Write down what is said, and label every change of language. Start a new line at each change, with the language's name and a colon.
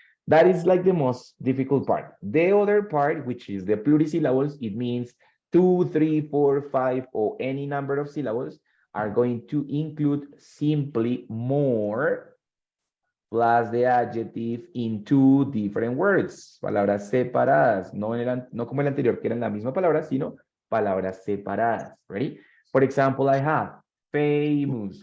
English: That is like the most difficult part. The other part, which is the plurisyllables, it means 2, 3, 4, 5, or any number of syllables are going to include simply more plus the adjective in 2 different words.
Spanish: Palabras separadas, no como el anterior, que eran la misma palabra, sino palabras separadas.
English: Ready? For example, I have famous.